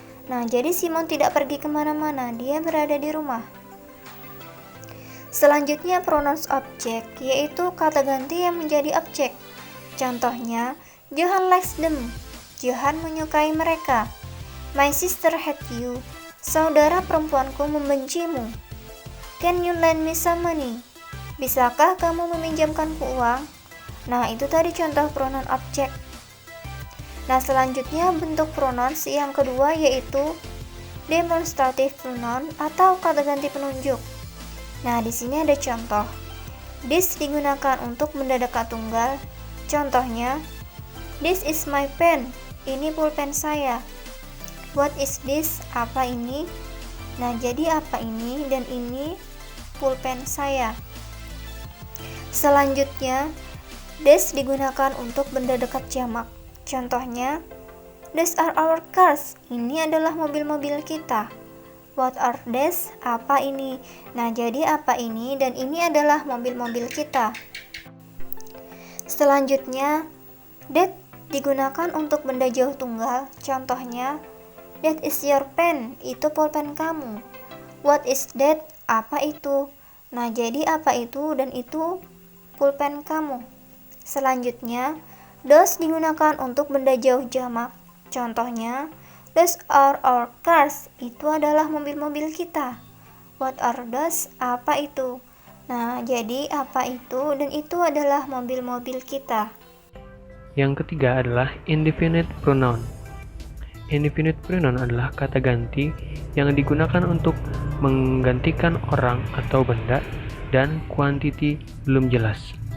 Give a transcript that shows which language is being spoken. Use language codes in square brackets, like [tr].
[id] Nah, jadi Simon tidak pergi kemana-mana. Dia berada di rumah. Selanjutnya, pronouns objek, yaitu kata ganti yang menjadi objek. Contohnya, [en] Johan likes them. [id] Johan menyukai mereka. [en] My sister hate you. [id] Saudara perempuanku membencimu. [en] Can you lend me some money? [id] Bisakah kamu meminjamkanku uang? Nah, itu tadi contoh pronoun objek. Nah, selanjutnya bentuk pronouns yang kedua yaitu demonstrative pronoun atau kata ganti penunjuk. Nah, di sini ada contoh. This digunakan untuk benda dekat tunggal. [en] Contohnya, this is my pen. [id] Ini pulpen saya. [en] What is this? [id] Apa ini? Nah, jadi apa ini dan ini pulpen saya. Selanjutnya, this digunakan untuk benda dekat jamak. [en] Contohnya, these are our cars. [id] Ini adalah mobil-mobil kita. [en] What are these? [id] Apa ini? Nah, jadi apa ini dan ini adalah mobil-mobil kita. Selanjutnya, that digunakan untuk benda jauh tunggal. [en] Contohnya, that is your pen. [id] Itu pulpen kamu. [en] What is that? [id] Apa itu? Nah, jadi apa itu dan itu pulpen kamu. Selanjutnya, those digunakan untuk benda jauh jamak. [en] Contohnya, those are our cars. [id] Itu adalah mobil-mobil kita. [en] What are those? [id] Apa itu? Nah, jadi apa itu dan itu adalah mobil-mobil kita. Yang ketiga adalah indefinite pronoun. Indefinite pronoun adalah kata ganti yang digunakan untuk menggantikan orang atau benda dan kuantiti belum jelas.